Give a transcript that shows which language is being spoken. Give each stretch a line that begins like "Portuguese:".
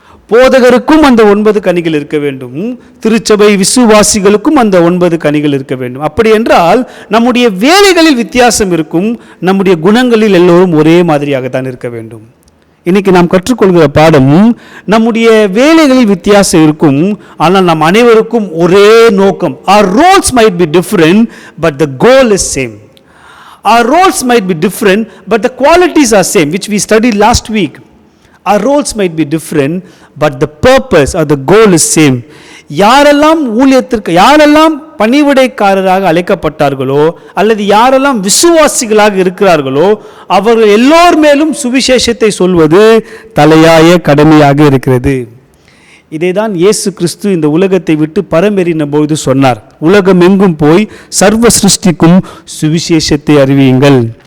Tamil: போதகருக்கும் அந்த 9 கனிகள் இருக்க வேண்டும். திருச்சபை விசுவாசிகளுக்கும் அந்த 9 கனிகள் இருக்க வேண்டும். அப்படி என்றால் நம்முடைய வேலைகளில் வித்தியாசம் இருக்கும், நம்முடைய குணங்களில் எல்லோரும் ஒரே மாதிரியாக தான் இருக்க வேண்டும். இன்னைக்கு நாம் கற்றுக்கொள்கிற பாடம், நம்முடைய வேலைகளில் வித்தியாசம் இருக்கும், ஆனால் நம் அனைவருக்கும் ஒரே நோக்கம்.
English: Our roles might be different, but the goal is same. Our roles might be different, but the qualities are same, which we studied last week. Our roles might be different, but the purpose or the goal is same.
Tamil: யாரெல்லாம் ஊழியத்திற்கு, யாரெல்லாம் பணிவிடைக்காரராக அழைக்கப்பட்டார்களோ அல்லது யாரெல்லாம் விசுவாசிகளாக இருக்கிறார்களோ அவர்கள் எல்லோர் மேலும் சுவிசேஷத்தை சொல்வது தலையாய கடமையாக இருக்கிறது. இதை தான் இயேசு கிறிஸ்து இந்த உலகத்தை விட்டு பரமேறின பொழுது சொன்னார், உலகம் எங்கும் போய் சர்வ சிருஷ்டிக்கும் சுவிசேஷத்தை அறிவியுங்கள்.